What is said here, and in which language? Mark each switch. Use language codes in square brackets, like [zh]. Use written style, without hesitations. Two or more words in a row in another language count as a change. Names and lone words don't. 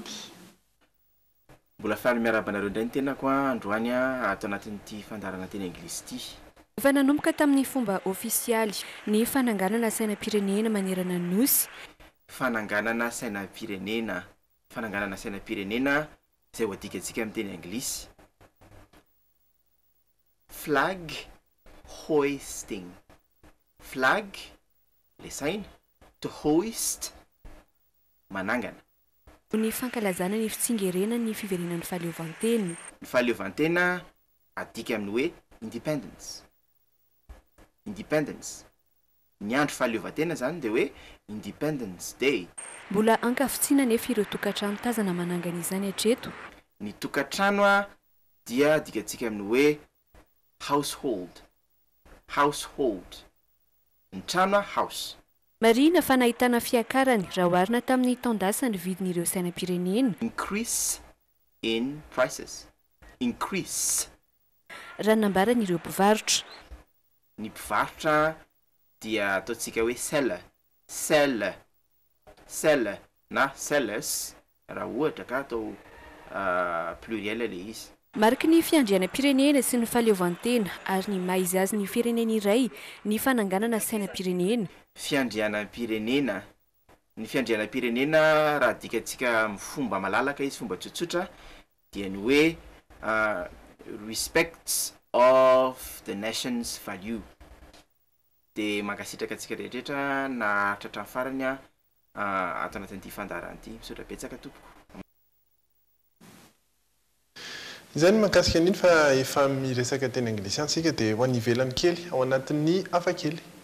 [mg] Mbola faly miarabanareo indray ny tenako androany ato anatin'ity fandarana teny anglisy ity. Efa nanomboka tamin'ny fomba ofisialy ny fananganana sainam-pirenena manerana nosy. Fananganana sainam-pirenena izay ho adikatsika amin'ny teny anglisy. [en] Flag hoisting. Flag, [mg] le saina, [en] to hoist, [mg] manangana. Ny fankalazana ny fitsingerenana ny fiverenan'ny fahaleovantena. Ny fahaleovantena adika amin'ny hoe independence. Independence. Ny andro fahaleovantena zany dia hoe [en] Independence Day. [mg] Mbola ankavitsiana nefa ireo tokantrano tazana manangana izany hatreto. Ny tokantrano dia adikatsika amin'ny hoe household. Household. ny trano house. marina fa nahitana fiakarany raha oharina tamin'ny taondasany vidin'ireo sainam-pirenena. [en] Increase in prices. Increase. [mg] Raha nambaran'ireo mpivarotra. Ny mpivarotra dia ataontsika hoe sell na sellers raha ohatra ka atao pluriel le izy. Mariky ny fiandrianam-pirenena sy ny fahaleovantena ary ny maha izy azy ny firenena iray ny fananganana sainam-pirenena. Fiandrianam-pirenena. Ny fiandrianam-pirenena raha dikatsika amin'ny fomba malalaka izy fomba tsotsotra dia ny hoe [en] respect of the nation's value. [mg] De mankasitraka atsika rehetrarehetra na tratra farany ato anatin'ity fandarana ity misaotra betsaka tompoko. Izay ny mahakasika an'iny fa efa miresaka teny anglisy antsika dia ho any ivelany kely ao anatin'ny hafa kely.